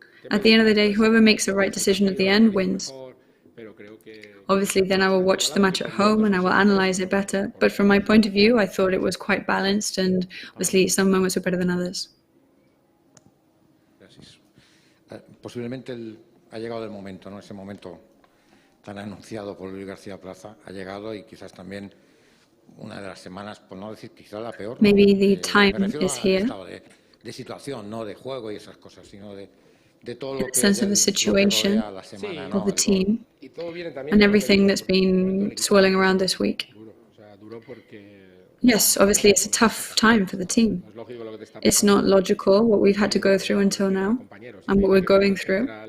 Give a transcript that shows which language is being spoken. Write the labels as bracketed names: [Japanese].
[English] At the end of the day, whoever makes the right decision at the end wins. Obviously, then I will watch the match at home and I will analyze it better. But from my point of view, I thought it was quite balanced, and obviously some moments were better than others. [Spanish] Posiblemente ha llegado el momento, ¿no? Ese momento tan anunciado por Luis García Plaza ha llegado, y quizás también una de las semanas, por no decir quizás la peor. [English] Maybe the time is here. [Spanish] De situación, no de juego y esas cosas, sino de todo lo que [English] sense of the situation of the team and everything that's been swirling around this week. Yes, obviously it's a tough time for the team. It's not logical what we've had to go through until now and what we're going through.